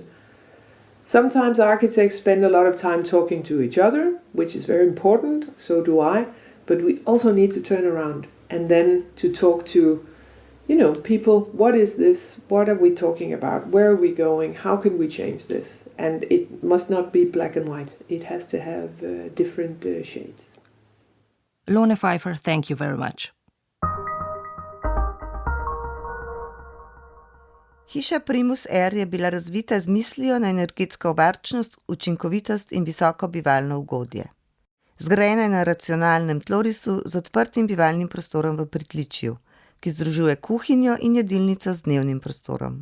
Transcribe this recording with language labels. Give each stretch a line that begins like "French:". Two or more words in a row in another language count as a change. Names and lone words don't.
English: Sometimes architects spend a lot of time talking to each other, which is very important, so do I, but we also need to turn around and then to talk to people. What is this? What are we talking about? Where are we going? How can we change this? And it must not be black and white. It has to have different shades. Lone Feifer, thank you very much.
Slovenian: Hiša Primus R je bila razvita z mislijo na energetsko varčnost, učinkovitost in visoko bivalno ugodje. Zgrajena je na racionalnem tlorisu z odprtim bivalnim prostorom v pritličju, ki združuje kuhinjo in jedilnico z dnevnim prostorom.